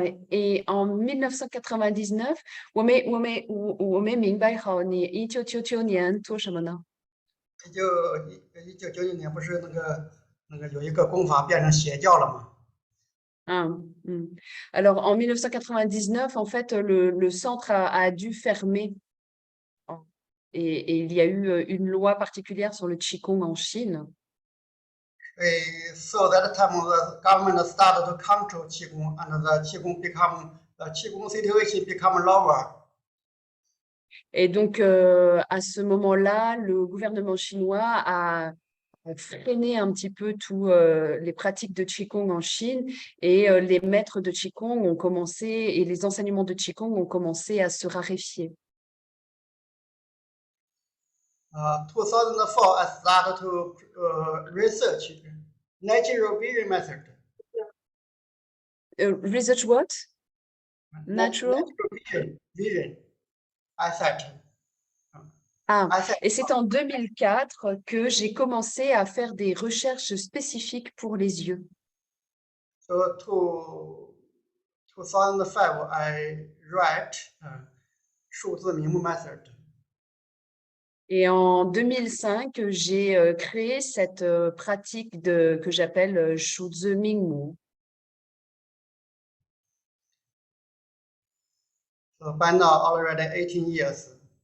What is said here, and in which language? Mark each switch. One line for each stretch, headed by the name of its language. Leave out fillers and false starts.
French: Et en
Chinese: 1999，我没明白好，你1999年做什么呢？ 1999年不是那个有一个功法变成邪教了吗？
French: Alors en 1999, en fait, le centre a dû fermer. Et il y a eu une loi particulière sur le Qigong en Chine.
English: So that time the government started to control Qigong, and the Qigong situation become lower.
French: Et donc, à ce moment-là, le gouvernement chinois a freiné un petit peu tous les pratiques de Qigong en Chine et les maîtres de Qigong ont commencé et les enseignements de Qigong ont commencé à se raréfier.
English: 2004, I started to research natural vision method. Research what? Natural? Vision. Eyesight.
French: Et c'est en 2004 que j'ai commencé à faire des recherches spécifiques pour les yeux.
English: So to 2005, I write 数字明目 method.
French: Et en 2005, j'ai créé cette pratique que j'appelle Shuzi Mingmu.
English: So by now, already 18 years.